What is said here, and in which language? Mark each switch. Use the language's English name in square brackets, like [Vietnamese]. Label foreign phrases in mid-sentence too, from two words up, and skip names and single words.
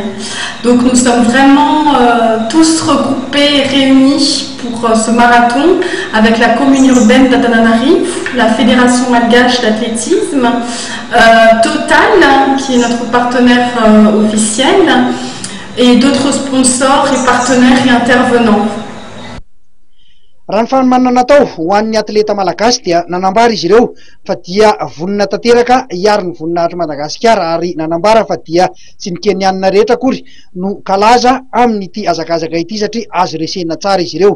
[French] Donc nous sommes vraiment tous regroupés et réunis pour ce marathon avec la commune urbaine d'Antananarivo, la Fédération malgache d'athlétisme, Total qui est notre partenaire officiel et d'autres sponsors et partenaires et intervenants. [Malagasy] Raha ny fanomanana natao ho an'ny atleta malagasy dia nanambara izy ireo fa dia vonina tanteraka hiaro ny voninahitra Madagasikara ary nanambara fa dia tsy ny kenianina rehetra akory no kalaza amin'ity azakazaka ity satria azo resena tsara izy ireo.